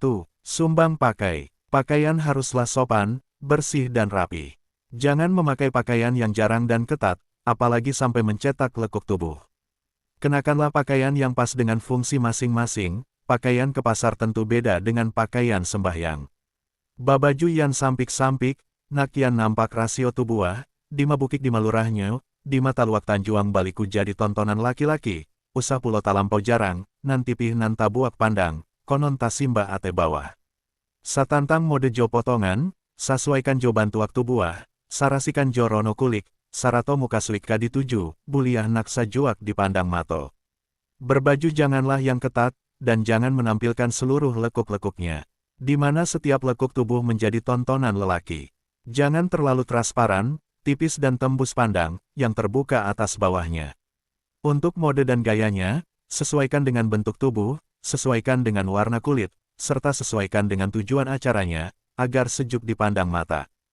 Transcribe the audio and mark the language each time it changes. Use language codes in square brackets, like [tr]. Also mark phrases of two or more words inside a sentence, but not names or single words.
[id] Sumbang pakai. Pakaian haruslah sopan, bersih dan rapi. Jangan memakai pakaian yang jarang dan ketat, apalagi sampai mencetak lekuk tubuh. Kenakanlah pakaian yang pas dengan fungsi masing-masing, pakaian ke pasar tentu beda dengan pakaian sembahyang. [min] Babaju yang sampik-sampik, nakian nampak rasio tubuah, di mabukik di malurahnya, di mata luak Tanjuang baliku jadi tontonan laki-laki, usah pulo talampau jarang, nanti pih nan tabuak pandang, konon tasimba ate bawah. Satantang mode jo potongan, sasuaikan jo bantuak tubuah, sarasikan jo rono kulik, sarato muka suik kadi tuju, buliah naksa juak dipandang mato. [id] Berbaju janganlah yang ketat, dan jangan menampilkan seluruh lekuk-lekuknya, di mana setiap lekuk tubuh menjadi tontonan lelaki. Jangan terlalu transparan, tipis dan tembus pandang, yang terbuka atas bawahnya. Untuk mode dan gayanya, sesuaikan dengan bentuk tubuh, sesuaikan dengan warna kulit, serta sesuaikan dengan tujuan acaranya, agar sejuk dipandang mata.